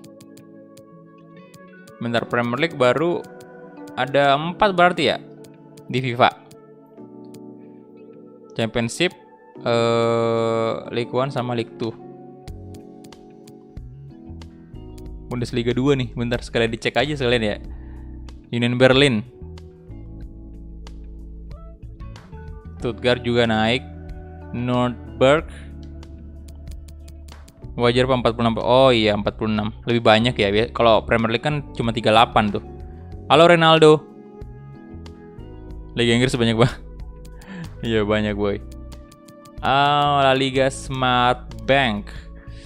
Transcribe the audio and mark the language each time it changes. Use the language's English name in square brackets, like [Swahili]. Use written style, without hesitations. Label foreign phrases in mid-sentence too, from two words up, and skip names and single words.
[Indonesian] Bentar, Premier League baru ada 4 berarti ya di FIFA. Championship, League 1 sama League 2. Bundesliga 2 nih. Bentar, sekalian dicek aja sekalian ya. Union Berlin. Stuttgart juga naik. Nürnberg. Wajar Pak 46. Oh iya 46. Lebih banyak ya. Kalau Premier League kan cuma 38 tuh. Halo Ronaldo. Liga Inggris banyak banget. Iya banyak boy. La Liga Smart Bank.